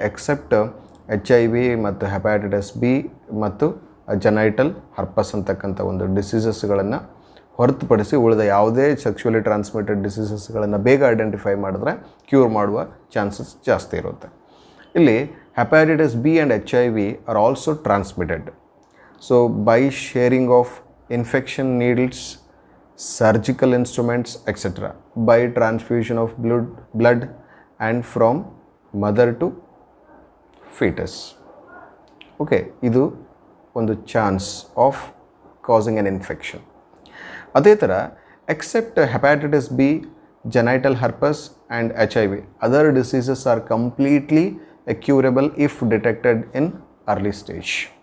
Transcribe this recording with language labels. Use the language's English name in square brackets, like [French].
[Kannada] Accept HIV ಮತ್ತು hepatitis B ಮತ್ತು genital ಹರ್ಪಸ್ ಅಂತಕ್ಕಂಥ ಒಂದು ಡಿಸೀಸಸ್ಗಳನ್ನು ಹೊರತುಪಡಿಸಿ ಉಳಿದ ಯಾವುದೇ ಸೆಕ್ಷುವಲಿ ಟ್ರಾನ್ಸ್ಮಿಟೆಡ್ ಡಿಸೀಸಸ್ಗಳನ್ನು ಬೇಗ ಐಡೆಂಟಿಫೈ ಮಾಡಿದ್ರೆ ಕ್ಯೂರ್ ಮಾಡುವ ಚಾನ್ಸಸ್ ಜಾಸ್ತಿ ಇರುತ್ತೆ. ಇಲ್ಲಿ [English] Hepatitis B and HIV are also transmitted. So by sharing of infection needles, surgical instruments etc. by transfusion of blood and from mother to fetus. okay, [Kannada] ಇದು ಒಂದು [English] Chance of causing an infection. [Kannada] ಅದೇ ಥರ [English] Except hepatitis B, genital herpes and HIV, other diseases are completely curable if detected in early stage.